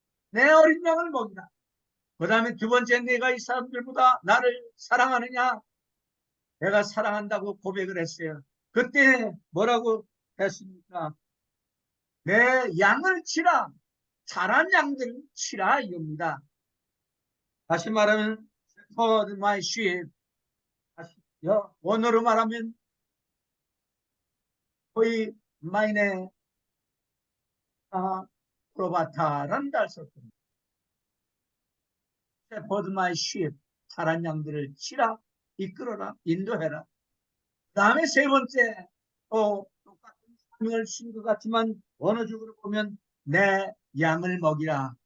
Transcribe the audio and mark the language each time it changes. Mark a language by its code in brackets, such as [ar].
[ko] 내 어린 양을 먹이라. 그 다음에 두 번째, 내가 이 사람들보다 나를 사랑하느냐? 내가 사랑한다고 고백을 했어요. 그때 뭐라고 했습니까? 내 양을 치라. 자란 양들을 치라 이겁니다. 다시 말하면 [en] shepherd my sheep. [ko] 원어로 말하면 거의 마이네 프로바타라는 말 썼습니다. [en] shepherd my sheep. [ko] 자란 양들을 치라, 이끌어라, 인도해라. 그 다음에 세 번째, 똑같은 사명을 주신 것 같지만 원어적으로 보면 내 양을 먹이라.